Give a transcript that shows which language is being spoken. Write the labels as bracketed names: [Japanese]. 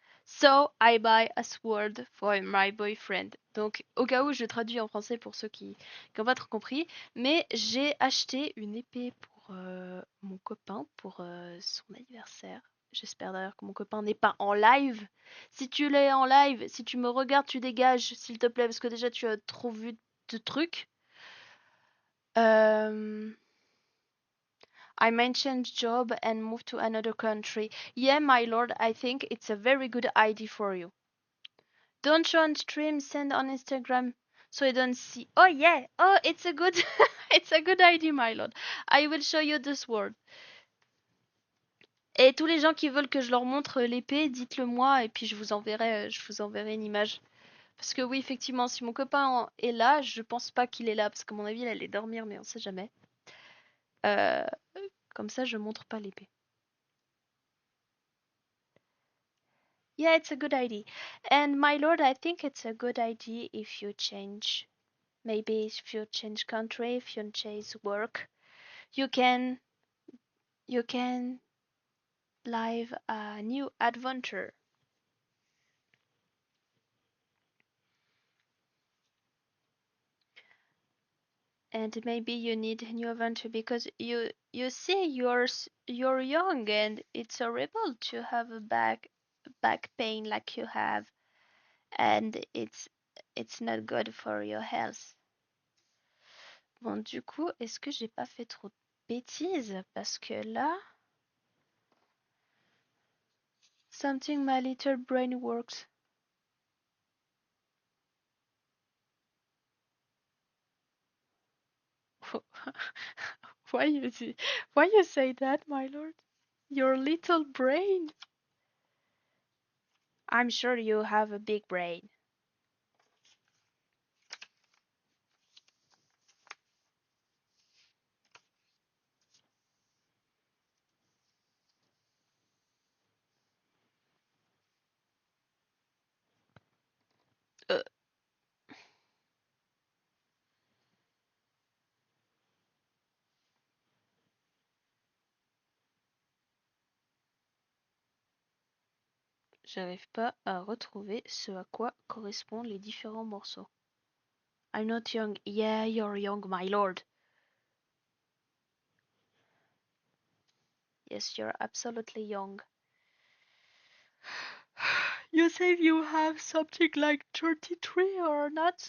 [English] So I buy a sword for my boyfriend. [French] Donc au cas où je traduis en français pour ceux qui n'ont pas trop compris, mais j'ai acheté une épée pour mon copain pour son anniversaire. J'espère d'ailleurs que mon copain n'est pas en live. Si tu l'es en live, si tu me regardes, tu dégages, s'il te plaît, parce que déjà tu as trop vu de trucs. [English] Euh, I mentioned job and move to another country. Yeah, my lord, I think it's a very good idea for you. Don't show on stream, send on Instagram so you don't see. Oh yeah, oh it's a good it's a good idea, my lord. I will show you this word. [French] Et tous les gens qui veulent que je leur montre l'épée, dites-le moi et puis je vous enverrai une image. Parce que oui, effectivement, si mon copain est là, je pense pas qu'il est là parce qu'à mon avis, il allait dormir, mais on sait jamais. Euh, Comme ça, je montre pas l'épée. [English] Yeah, it's a good idea. And my lord, I think it's a good idea if you change. Maybe if you change country, if you change work, you can you can live a new adventure. And maybe you need a new adventure because you see you're young and it's horrible to have a back pain like you have and it's not good for your health. [French] Bon, du coup, est-ce que j'ai pas fait trop de bêtises? Parce que là, [English] something my little brain works. Why you see, why you say that, my lord? Your little brain. I'm sure you have a big brain. [French] Euh, J'arrive pas à retrouver ce à quoi correspondent les différents morceaux. [English] I'm not young. Yeah, you're young, my lord. Yes, you're absolutely young. You say you have something like 33 or not?